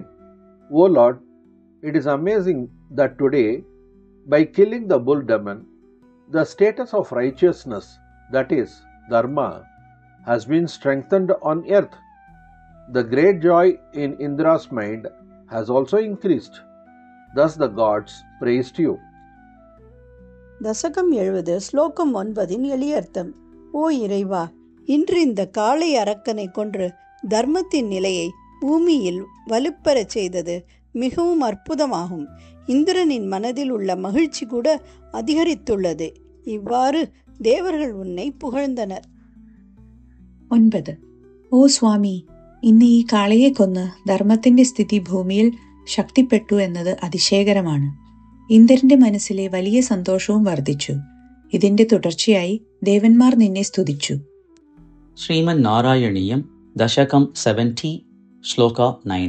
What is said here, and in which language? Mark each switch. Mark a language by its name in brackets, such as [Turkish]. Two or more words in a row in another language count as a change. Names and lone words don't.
[English] O Lord, it is amazing that today, by killing the bull demon, the status of righteousness, that is, Dharma, has been strengthened on earth. The great joy in Indra's mind has also increased. Thus the gods praised you. [Tamil] தசகம் 70 ஸ்லோகம் 9 எளியர்த்தம். ஓ இறைவா, இன்று இந்த காளை அரக்கனை கொன்று தர்மத்தின் நிலையை பூமியில் வலுப்பெறச் செய்தது மிகவும் அற்புதமாகும். இந்திரனின் மனதில் உள்ள மகிழ்ச்சி கூட அதிகரித்துள்ளது. இவ்வாறு தேவர்கள் உன்னை புகழ்ந்தனர். 9. [Malayalam] ഓ സ്വാമി, ഇന്ന് ഈ കാളയെ കൊന്ന് ധർമ്മത്തിന്റെ സ്ഥിതി ഭൂമിയിൽ ശക്തിപ്പെട്ടു എന്നത് അതിശയകരമാണ്. ഇന്ദ്രന്റെ മനസ്സിലെ വലിയ സന്തോഷവും വർദ്ധിച്ചു. ഇതിന്റെ തുടർച്ചയായി ദേവന്മാർ നിന്നെ സ്തുതിച്ചു. ശ്രീമൻ നാരായണീയം ദശകം 70 ശ്ലോക 9.